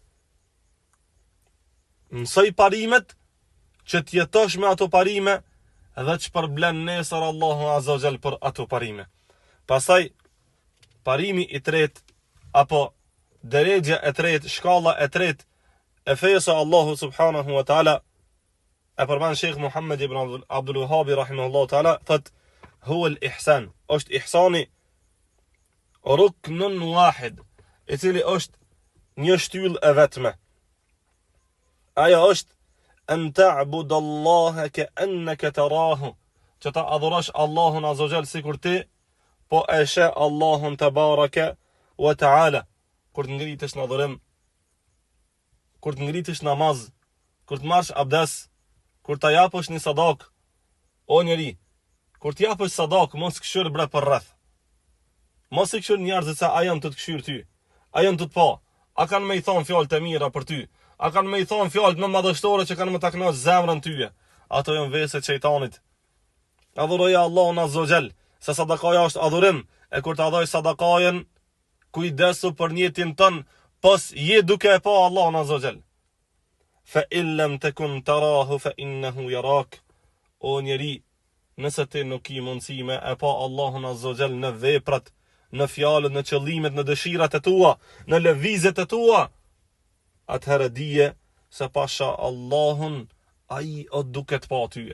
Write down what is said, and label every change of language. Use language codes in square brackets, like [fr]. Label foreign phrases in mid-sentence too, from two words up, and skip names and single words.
[sq] Mësoj parimet që t'jetosh me ato parime dhe që përblen nesër Allahu [ar] عز وجل [sq] për ato parime. Pastaj parimi i tretë apo deregja e tretë, shkalla e tretë e fejës së Allahu [ar] سبحانه وتعالى, [sq] e përmend Sheikh Muhammad ibn Abdul Wahhab [ar] رحمه الله تعالى, [sq] thot [ar] هو الإحسان, [sq] është ihsani [ar] ركن واحد, [sq] i cili është një shtyllë e vetme. Ajo është [ar] أن تعبد الله كأنك تراه, [sq] që ta adhurosh Allahun [ar] عز وجل [sq] sikur ti po e sheh Allahun [ar] تبارك وتعالى. [sq] Kur të ngritesh në adhurim, kur të ngritesh namaz, kur të marrësh abdes, kur të japësh një sadak, o njeri, kur të japësh sadak, mos këshyr bre për rreth. Mos i këshyr njerëzit se a janë të të këshyr ty, a janë të të pa, a kanë me i thonë fjallë të mira për ty, a kanë me i thonë fjallë më madhështore që kanë me ta kënaqë zemrën tyje. Ato janë veset shejtanit. Adhuroja Allahun [ar] عز وجل, [sq] se sadakaja është adhurim, e kur të adhoj sadakajen, kujdesu për njetin tën, pos je duke e pa Allahun [ar] عز وجل. فإن لم تكن تراه فإنه يراك. [sq] O njeri, nëse ti nuk i mundësi me e pa Allahun [ar] عز وجل [sq] në veprat, në fjalët, në qëllimet, në dëshirat e tua, në lëvizjet e tua, atëherë dije se pasha Allahun, ai o duket pa ty.